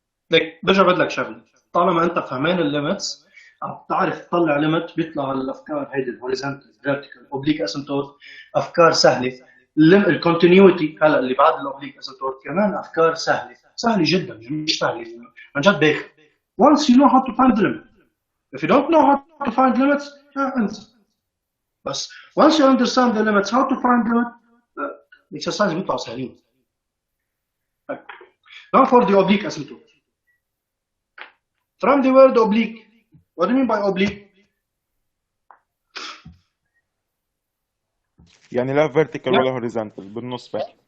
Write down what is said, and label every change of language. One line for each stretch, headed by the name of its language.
Arabic: ليك برجع بدلك شغله. طالما انت فهمان الليمتس عم تعرف تطلع ليمت بيطلع الافكار هيدي الهوريزونتال فيرتيكال اوبليك اسيمتوت افكار سهله الكونتينيوتي هلا اللي بعد الاوبليك اسيمتوت كمان افكار سهله جدا، مش سهله عن جد باخذ.
English: once you know how to find the limit. If you don't know how to find limits,
Arabic: انسى.
English: بس once you understand the limits, how to find limit, exercise
Arabic: بيطلعوا سهلين.
English: Now for the oblique asymptote. From the word oblique, what do you mean by oblique?
Arabic: يعني لا vertical ولا horizontal، بالنص بس.